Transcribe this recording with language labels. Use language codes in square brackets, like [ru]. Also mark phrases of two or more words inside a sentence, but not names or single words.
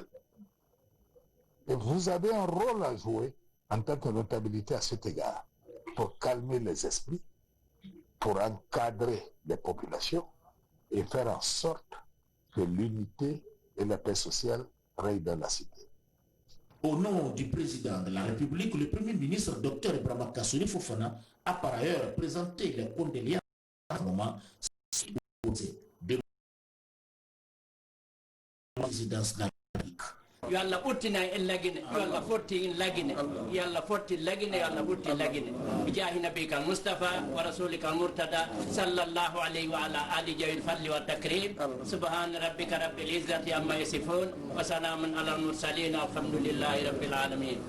[fr] Et vous avez un rôle à jouer en tant que notabilité à cet égard, pour calmer les esprits, pour encadrer les populations et faire en sorte que l'unité et la paix sociale règnent dans la cité. Au nom du président de la République, le Premier ministre Dr Ibrahima Kassori Fofana a par ailleurs présenté les condoléances à moment de la présidence de la République. [ff] yo Allah ɓurtina en lagine yo Allah fotti en lagine yo Allah fotti lagine yo Allah ɓurti lagine [ar] بجاه نبيك مصطفى ورسولك المرتضى صلى الله عليه وعلى آله ذوي الفضل والتكريم سبحان ربك رب العزة عما يصفون وسلام على المرسلين والحمد لله رب العالمين.